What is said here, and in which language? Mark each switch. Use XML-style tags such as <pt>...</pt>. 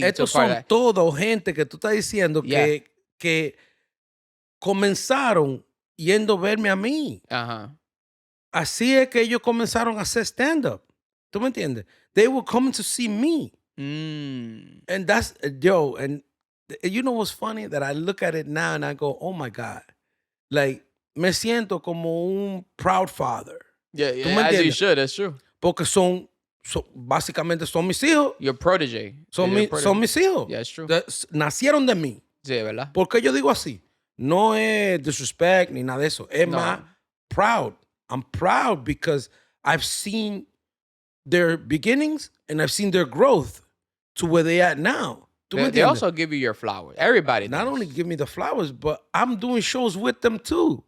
<es>Estos son todo gente que tú estás diciendo que comenzaron yendo a verme a mí. Así es que ellos comenzaron a hacer stand-up. ¿Tú me entiendes?</es> <en>They were coming to see me. And that's, and you know what's funny? That I look at it now and I go, oh my God.</en> <es>Like, me siento como un</es> <en>proud father. Yeah, as you should, that's true.</en> <es>Porque básicamente son mis hijos.</es> <en>Your protege.</en> <es>Son mis hijos.</es> <en>Yeah, it's true.</en> <es>Nacieron de mí. Sí, ¿verdad? Porque yo digo así. No es disrespect ni nada de eso. Es más proud.</es> <en>I'm proud because I've seen their beginnings and I've seen their growth to where they at now. They also give you your flowers. Everybody not only give me the flowers, but I'm doing shows with them too.</en>